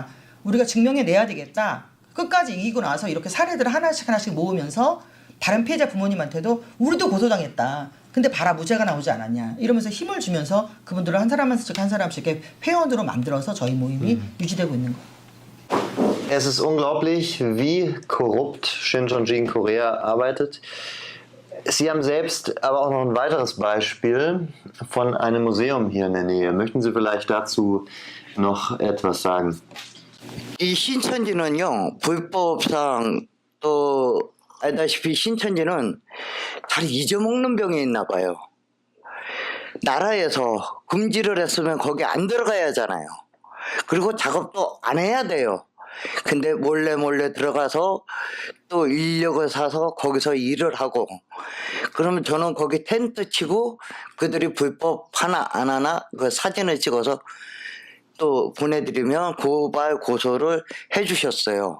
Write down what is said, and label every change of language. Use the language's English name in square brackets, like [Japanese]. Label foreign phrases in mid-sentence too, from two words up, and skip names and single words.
[Korean] 우리가 증명해내야 되겠다. 끝까지 이기고 나서 이렇게 사례들을 하나씩 모으면서 다른 피해자 부모님한테도 우리도 고소당했다. 근데 봐라 무죄가 나오지 않았냐. 이러면서 힘을 주면서 그분들을 한 사람씩 이렇게 회원으로 만들어서 저희 모임이 유지되고 있는 거예요. [German] Es ist unglaublich, wie korrupt Shincheonji in Korea arbeitet. Sie haben selbst aber auch noch ein weiteres Beispiel von einem Museum hier in der Nähe. Möchten Sie vielleicht dazu noch etwas sagen? [Korean] 이 신천지는요, 불법상 또 알다시피 신천지는 잘 잊어먹는 병이 있나 봐요. 나라에서 금지를 했으면 거기 안 들어가야 하잖아요. 그리고 작업도 안 해야 돼요. 근데 몰래 들어가서 또 인력을 사서 거기서 일을 하고, 그러면 저는 거기 텐트 치고 그들이 불법 하나 안 하나 그 사진을 찍어서 또 보내드리면 고발 고소를 해주셨어요.